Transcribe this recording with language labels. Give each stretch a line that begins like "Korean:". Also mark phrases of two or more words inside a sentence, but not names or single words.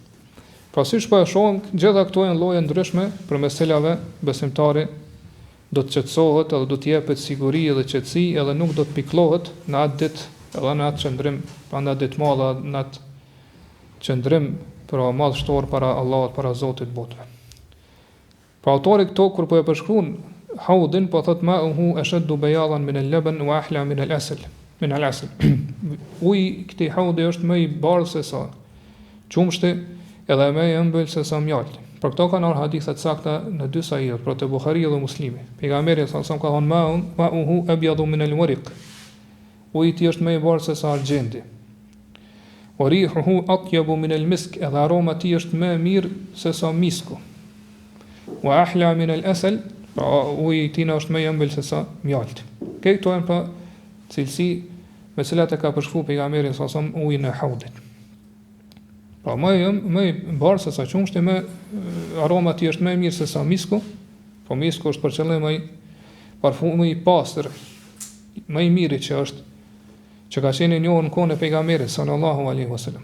Albanian: Pra siç po e shohim, gjitha këto janë lloje ndryshme përmes cilave besimtari do të qetësohet edhe do të jepet siguri dhe qetësi, edhe nuk do të pikllohet në atë ditë, edhe në atë qëndrim, pra në atë ditë madhe, në atë qëndrim për madhështor para Allahut, para Zotit botëve. Pra autori këto kur po e përshkruan Haudin, po thot
Arabic: ماؤه أشد بياضا من اللبن وأحلى من العسل.
Albanian: Uji këtij Haudi është më i bardhë se sa qumshti, edhe më i ëmbël se sa mjalti. Për këto kanë ardhur hadithe të sakta në dy sahih, për te Buhariu dhe Muslimi. Pejgamberi
Arabic: صلى الله عليه وسلم
Albanian: ka thënë
Arabic: ماؤه أبيض من الورق.
Albanian: Uji i tij është më i bardhë se sa argjendi.
Arabic: وريحه أطيب من المسك,
Albanian: edhe aroma e tij është më e mirë se sa misku.
Arabic: وأحلى من العسل,
Albanian: uji i tij është më i ëmbël se sa mjalti. Këto janë pa cilësi me cilat e ka përshkruar pejgamberi sa ujin e Haudit. Pra më i bardh se sa qumshti, më aroma ti është më e mirë se sa misku, po misku është për qëllim ai parfumi i pastër, më i miri që ka qenë i njohur në kohën e pejgamberit
Arabic: صلى الله عليه وسلم.